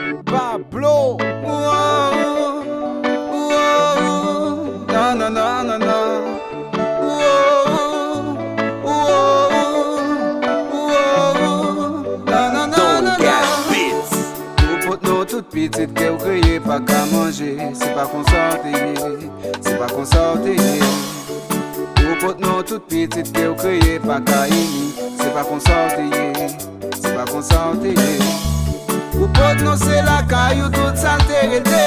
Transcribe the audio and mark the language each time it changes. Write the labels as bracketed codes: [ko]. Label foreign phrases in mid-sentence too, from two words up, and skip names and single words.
[en] Pablo. Whoa, whoa, no, no, no, no, no. Whoa, whoa, whoa, no, no, no, Don't no, get no. bits. [ht] Ou pot nou tout pitit ke ou kriye pa ka manje. Se pa kon sorte ye, se pa kon sorte ye. Ou pot nou tout pitit ke ou kriye pa ka ini. Se pa kon sorte ye, se pa kon sorte ye. Ou pot nou se la kayou tout salte rete.